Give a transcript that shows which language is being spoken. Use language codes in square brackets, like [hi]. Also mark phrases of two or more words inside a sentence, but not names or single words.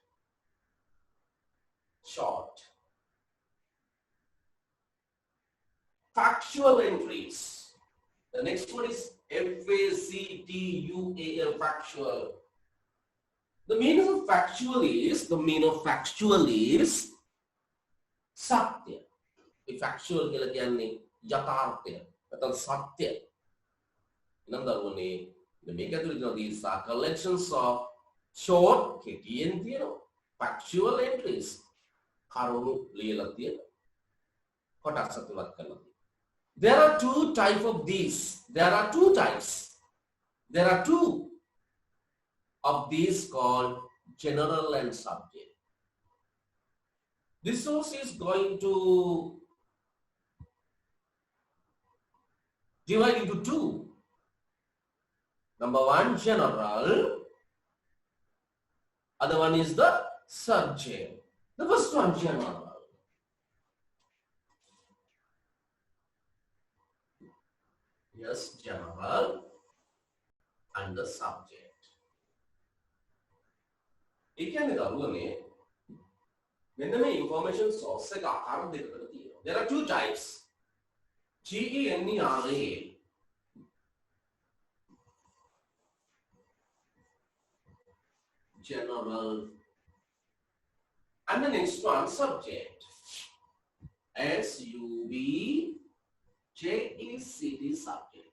[en] Short. Factual entries. The next one is FACTUAL, factual. The meaning of factual is, satya. The factual [si] කියලා කියන්නේ යථාර්ථය. නැත්නම් සත්‍ය. නම් දරුවනේ මේක ඇතුළේ තියෙන [en] these are collections of short [si] කෙටියෙන් තියෙනවා. [en] Factual entries. [si] කරුණු ලියලා තියෙනවා. කොටස් අතුලත් කරලා තියෙනවා. [en] There are two types of these. There are two types. There are two of these called general and subject. This source is going to divide into two. Number one, general. Other one is the subject. The first one, general. Yes, general and the subject. [si] ඒ කියන්නේ දරුවනේ මෙන්න මේ [en] information source [si] එක ආකාර දෙකකට තියෙනවා. [en] There are two types. GENERA. General. And the next one, subject. SUBJECT, subject.